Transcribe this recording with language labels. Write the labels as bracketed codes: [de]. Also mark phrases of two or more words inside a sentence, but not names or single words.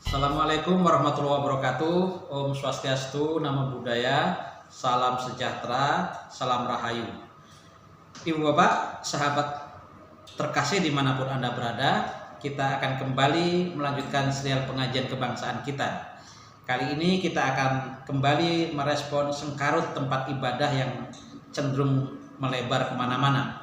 [ar] السلام عليكم ورحمة الله وبركاته. [ban] Om Swastiastu, [pi] Namo Buddhaya, [id] salam sejahtera, salam rahayu. Ibu bapak, sahabat terkasih dimanapun Anda berada, kita akan kembali melanjutkan serial pengajian kebangsaan kita. Kali ini kita akan kembali merespon sengkarut tempat ibadah yang cenderung melebar kemana-mana.